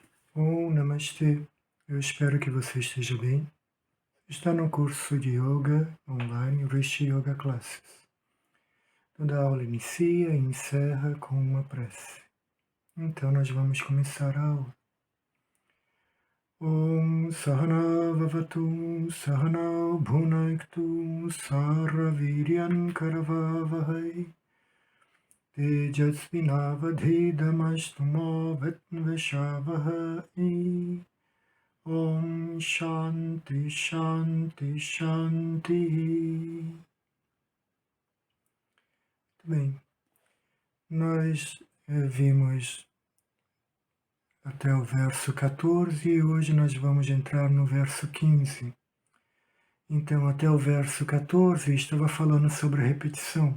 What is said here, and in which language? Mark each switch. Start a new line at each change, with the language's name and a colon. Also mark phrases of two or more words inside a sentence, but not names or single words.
Portuguese: Namastê. Eu espero que você esteja bem. Está no curso de Yoga online Rishi Yoga Classes. Toda aula inicia e encerra com uma prece. Então nós vamos começar a aula.
Sanskrit: Om Sahana Vavatu Sahana Bhunaktu Sarvaviryan Karavavahai Tejasvinavadhidamastu Vattvashavahai. Om Shanti Shanti Shanti.
Portuguese: Muito bem, nós vimos até o verso 14 e hoje nós vamos entrar no verso 15. Então, até o verso 14 estava falando sobre a repetição.